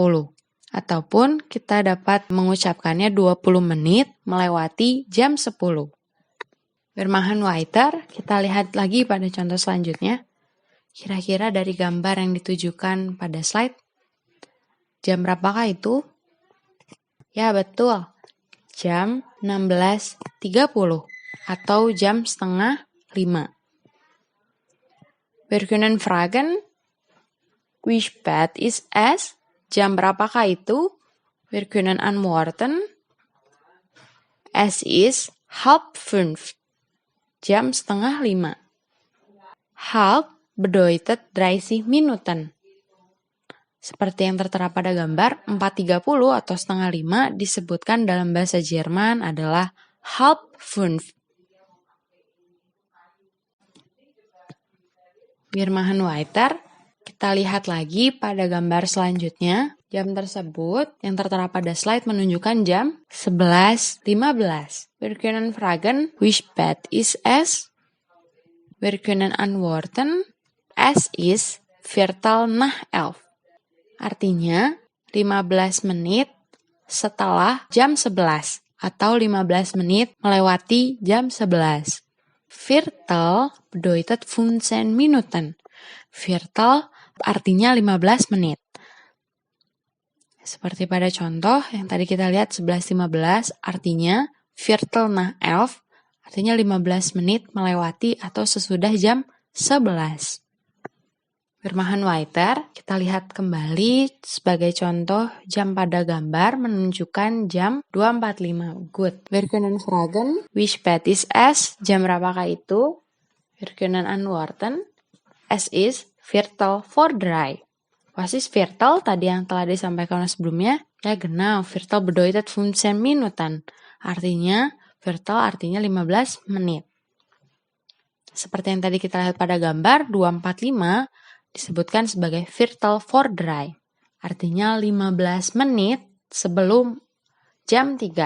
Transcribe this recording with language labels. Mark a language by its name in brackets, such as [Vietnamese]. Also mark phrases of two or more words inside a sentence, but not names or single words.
[Indonesian] Ataupun kita dapat mengucapkannya 20 menit melewati jam 10. [German] Wir machen weiter. [Indonesian] Kita lihat lagi pada contoh selanjutnya. Kira-kira dari gambar yang ditujukan pada slide, jam berapakah itu? Ya betul, jam 16.30 atau jam 4:30. [German] Wir können fragen, wie spät ist es? [Indonesian] Jam berapakah itu? [German] Wir können antworten, es ist 4:30. Jam 4:30. Halb bedeutet 30 Minuten. [Indonesian] Seperti yang tertera pada gambar, 4.30 atau setengah 5 disebutkan dalam bahasa Jerman adalah [German] halb fünf. Wir machen weiter. [Indonesian] Kita lihat lagi pada gambar selanjutnya. Jam tersebut yang tertera pada slide menunjukkan jam 11.15. [German] Wir können fragen, wie spät ist es? Wir können antworten, es ist 11:15. [Indonesian] Artinya, 15 menit setelah jam 11 atau 15 menit melewati jam 11. [German] Viertel bedeutet 15 Minuten. [Indonesian] Viertel artinya 15 menit. Seperti pada contoh yang tadi kita lihat 11.15 artinya [German] Viertel nach 11 [Indonesian] artinya 15 menit melewati atau sesudah jam 11. [German] Wir machen weiter. [Indonesian] Kita lihat kembali sebagai contoh jam pada gambar menunjukkan jam 2.45. [English] Good. [German] Wir können fragen, wie spät ist es? [Indonesian] Jam berapakah itu? [German] Wir können antworten, es ist 2:45. Was ist Viertel? [Indonesian] Tadi yang telah disampaikan sebelumnya. [German] Ya genau, Viertel bedeutet 15 Minuten. [Indonesian] Artinya, Viertel artinya 15 menit. Seperti yang tadi kita lihat pada gambar, 2.45 disebutkan sebagai [German] Viertel vor 3. [Indonesian] Artinya 15 menit sebelum jam 3.